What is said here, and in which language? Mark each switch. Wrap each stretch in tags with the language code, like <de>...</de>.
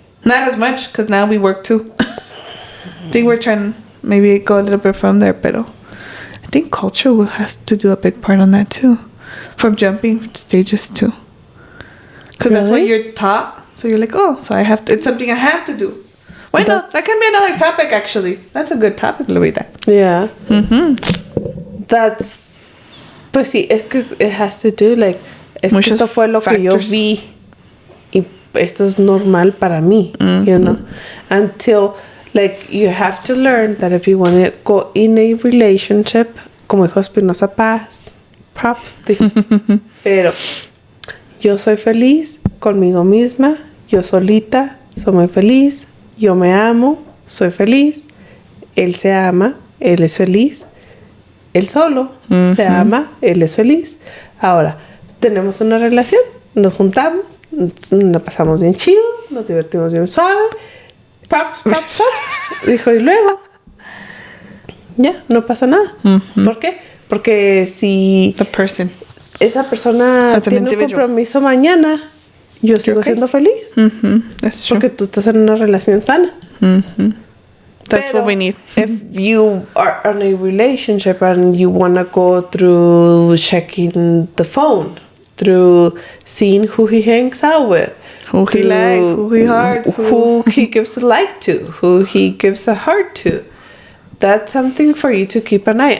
<en>Not as much, because now we work, too. I think we're trying to maybe go a little bit from there, pero I think culture has to do a big part on that, too. From jumping stages, too. Because that's what you're taught. So you're like, oh, so I have to, it's something I have to do. Why not? That can be another topic, actually. That's a good topic, Luisa. Yeah.</en> <es>That's, pues sí, es que it has to do, like, es que esto fue lo que yo vi y esto es normal para mí, you know? Until, like, you have to learn that if you want to go in a relationship, como dijo Espinosa Paz, props, pero yo soy feliz conmigo misma, yo solita, soy muy feliz, yo me amo, soy feliz, él se ama, él es feliz, él solo se ama, él es feliz. Ahora, tenemos una relación, nos juntamos, nos pasamos bien chido, nos divertimos bien suave, props, dijo, y luego, ya, no pasa nada. ¿Por qué? Porque si esa persona tiene un compromiso mañana, yo sigo siendo feliz. Porque tú estás en una relación sana.</es> <en>That's what we need. If you are in a relationship and you want to go through checking the phone, through seeing who he hangs out with, who he likes, who he hearts, who he gives a like to, who he gives a heart to, that's something for you to keep an eye.</en>